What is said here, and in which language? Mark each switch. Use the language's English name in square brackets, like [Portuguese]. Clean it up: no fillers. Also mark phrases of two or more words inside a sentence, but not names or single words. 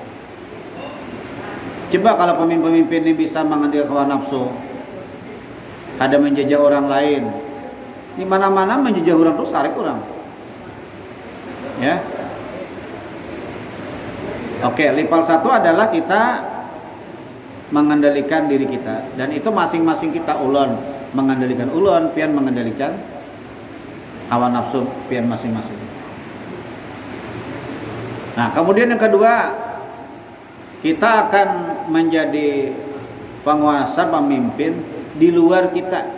[Indonesian] Coba kalau pemimpin ini bisa mengendalikan hawa nafsu, ada menjajah orang lain. Di mana-mana menjajah orang terus tarik orang. Ya. Oke, level 1 adalah kita mengendalikan diri kita, dan itu masing-masing kita ulon mengendalikan ulon, pian mengendalikan hawa nafsu pian masing-masing. Nah, kemudian yang kedua, kita akan menjadi penguasa, pemimpin di luar kita.